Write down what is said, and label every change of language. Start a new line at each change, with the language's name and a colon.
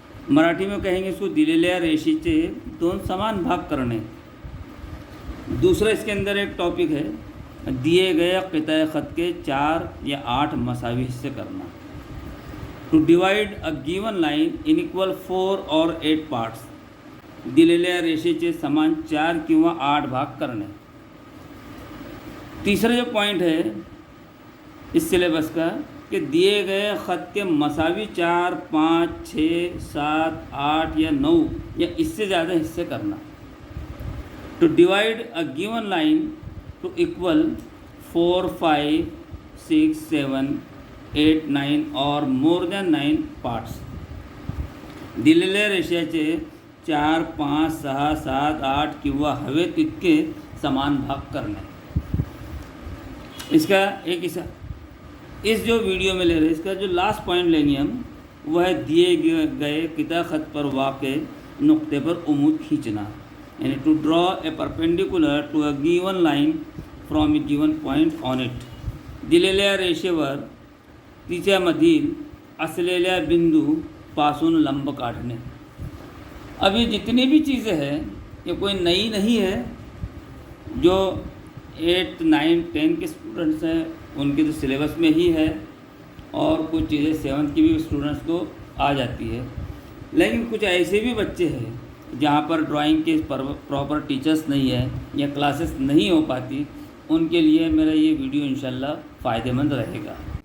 Hindi: मराठी में कहेंगे इसको
Marathi: दिलेल्या रेषेचे 2 समान भाग करणे।
Hindi: दूसरा इसके अंदर एक टॉपिक है, दिए गए क़िता ख़त के 4 या 8 मसावी हिस्से करना।
English: To divide a given line in equal 4 और 8 parts.
Marathi: दिलेल्या रेषेचे समान 4 किंवा 8 भाग करणे।
Hindi: तीसरा जो पॉइंट है इस सिलेबस का कि दिए गए ख़त के मसावी 4, 5, 6, 7, 8 या 9 या इससे ज़्यादा हिस्से करना।
English: To divide a given line to equal 4, 5, 6, 7, 8, 9 और more than 9 parts.
Marathi: दिलेल्या रेषेचे 4, 5, 6, 7, 8 किंवा हवे तितके समान भाग करणे।
Hindi: इसका एक हिस्सा इस जो वीडियो में ले रहे हैं, इसका जो लास्ट पॉइंट लेंगे हम, वह है दिए गए किता ख़त पर वाक़े नुक्ते पर उम्मीद खींचना, यानी
English: To draw a perpendicular to a given line from a given point on it.
Marathi: दिलेल्या रेषेवर तिच्यामधील असलेल्या बिंदूपासून लंब काढणे.
Hindi: अब ये जितनी भी चीज़ें हैं ये कोई नई नहीं है. जो 8, 9, 10 के स्टूडेंट्स हैं उनके तो सिलेबस में ही है, और कुछ चीज़ें 7th की भी स्टूडेंट्स को आ जाती है. लेकिन कुछ ऐसे भी बच्चे हैं जहाँ पर ड्राइंग के प्रॉपर टीचर्स नहीं है या क्लासेस नहीं हो पाती, उनके लिए मेरा ये वीडियो इंशाल्लाह फ़ायदेमंद रहेगा.